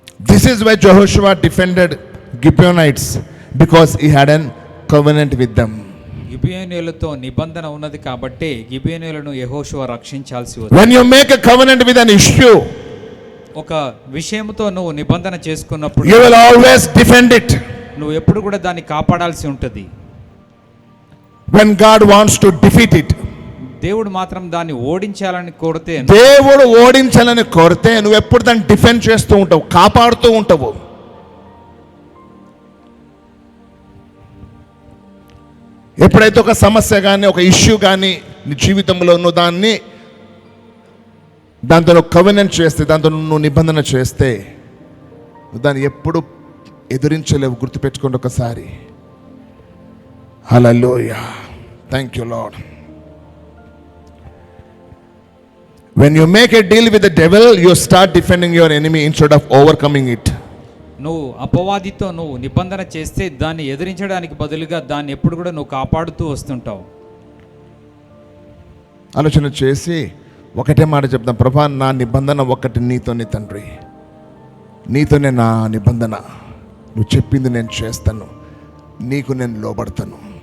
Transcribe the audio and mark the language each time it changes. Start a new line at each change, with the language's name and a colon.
English: This is why Jehoshua defended Gibeonites, because he had a covenant with them.
Telugu: గిబియోనీయులతో నిబంధన ఉన్నది కాబట్టి గిబియోనీయులను యెహోషువ రక్షించాల్సి వచ్చింది.
English: When you make a covenant with an issue,
Telugu: ఒక విషయంతో నువ్వు నిబంధన చేసుకున్నప్పుడు
English: you will always defend it.
Telugu: నువ్వు ఎప్పుడు కూడా దాన్ని కాపాడాల్సి ఉంటుంది.
English: When God wants to defeat it,
Telugu: దేవుడు మాత్రం దాన్ని ఓడించాలని కోరితే, దేవుడు ఓడించాలని కోరితే నువ్వు ఎప్పుడు దాన్ని డిఫెండ్ చేస్తూ ఉంటావు, కాపాడుతూ ఉంటావు. ఎప్పుడైతే ఒక సమస్య కానీ ఒక ఇష్యూ కానీ నీ జీవితంలో నువ్వు దాంతో నువ్వు కవెనెంట్ చేస్తే, దాంతో నువ్వు నిబంధన చేస్తే, దాన్ని ఎప్పుడు ఎదురించలేవు. గుర్తుపెట్టుకోండి ఒకసారి. హల్లెలూయా,
English: Thank you Lord. When you make a deal with the devil, you start defending your enemy instead of overcoming it.
Telugu: నువ్వు అపవాదితో నువ్వు నిబంధన చేస్తే దాన్ని ఎదిరించడానికి బదులుగా దాన్ని ఎప్పుడు కూడా నువ్వు కాపాడుతూ వస్తుంటావు. ఆలోచన చేసి ఒకటే మాట చెప్తాం, ప్రభా నా నిబంధన ఒకటి నీతోనే తండ్రి, నీతోనే నా నిబంధన, నువ్వు చెప్పింది నేను చేస్తాను, నీకు నేను లోబడతాను.